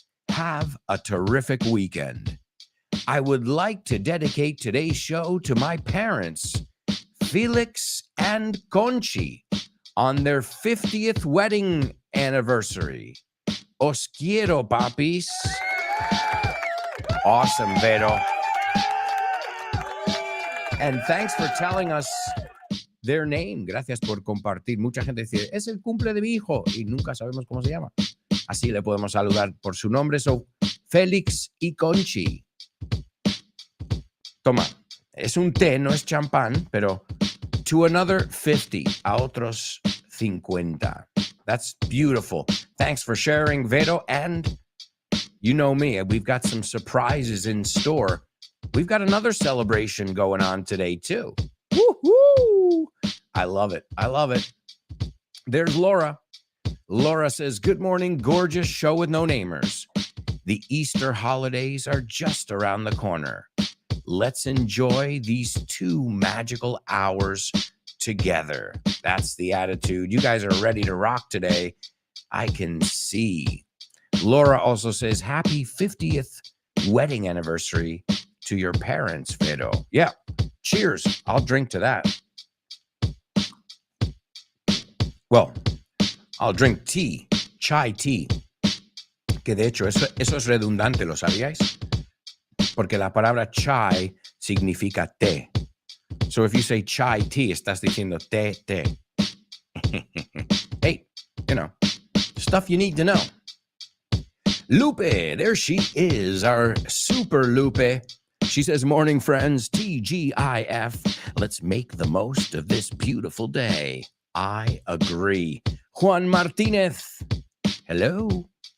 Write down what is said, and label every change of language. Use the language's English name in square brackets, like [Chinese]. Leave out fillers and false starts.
[English] Have a terrific weekend. I would like to dedicate today's show to my parents, Felix and Conchi, on their 50th wedding anniversary. [Spanish] Os quiero, papis. [English] Awesome, [Spanish] Vero. [English] And thanks for telling us their name. [Spanish] Gracias por compartir. Mucha gente dice, es el cumple de mi hijo y nunca sabemos cómo se llama. Así le podemos saludar por su nombre. [English] So, [Spanish] Félix y Conchi. Toma, es un té, no es champán, pero [English] to another 50, [Spanish] a otros 50. [English] That's beautiful. Thanks for sharing, Vero. And you know me, we've got some surprises in store. We've got another celebration going on today, too. Woo-hoo! I love it. I love it. There's Laura. Laura says, good morning, gorgeous show with no namers. The Easter holidays are just around the corner. Let's enjoy these 2 magical hours together. That's the attitude. You guys are ready to rock today. I can see. Laura also says, happy 50th wedding anniversary to your parents, Vero. Yeah. Cheers. I'll drink to that. Well, I'll drink tea, chai tea. [Spanish] Que de hecho, eso es redundante, ¿lo sabíais? Porque la palabra chai significa té. [English] So if you say chai tea, [Spanish] estás diciendo té, té. [English] Hey, you know, stuff you need to know. Lupe, there she is, our super Lupe. She says, morning, friends, TGIF. Let's make the most of this beautiful day. I agree. Juan Martinez. Hello.